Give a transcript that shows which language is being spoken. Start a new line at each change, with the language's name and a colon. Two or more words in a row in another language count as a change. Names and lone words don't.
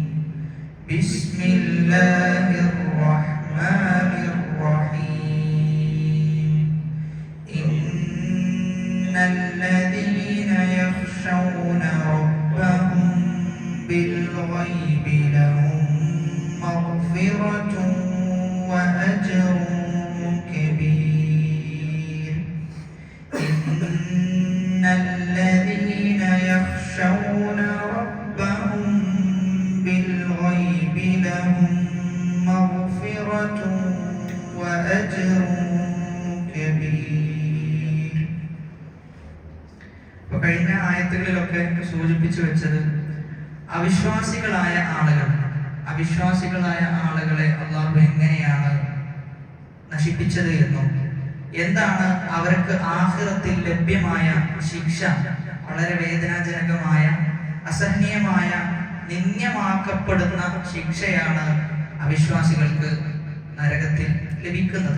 Arabic: بسم الله الرحمن الرحيم. إن الذين يخشون ربهم بالغيب لهم مغفرة وأجر كبير. إن الذين يخشون ربهم بالغيب لهم مغفرة وأجر كبير.
Malayalam: അപ്പോൾ കഴിഞ്ഞ ആയത്തുകളിലൊക്കെ സൂചിപ്പിച്ചു വെച്ചത് അവിശ്വാസികളായ ആളുകളെ അള്ളാഹു എങ്ങനെയാണ് നശിപ്പിച്ചത് എന്നും എന്താണ് അവർക്ക് ആഖിറത്തിൽ ലഭ്യമായ ശിക്ഷ, വളരെ വേദനാജനകമായ അസഹനീയമായ നിന്ദ്യമാക്കപ്പെടുന്ന ശിക്ഷയാണ് അവിശ്വാസികൾക്ക് നരകത്തിൽ ലഭിക്കുന്നത്.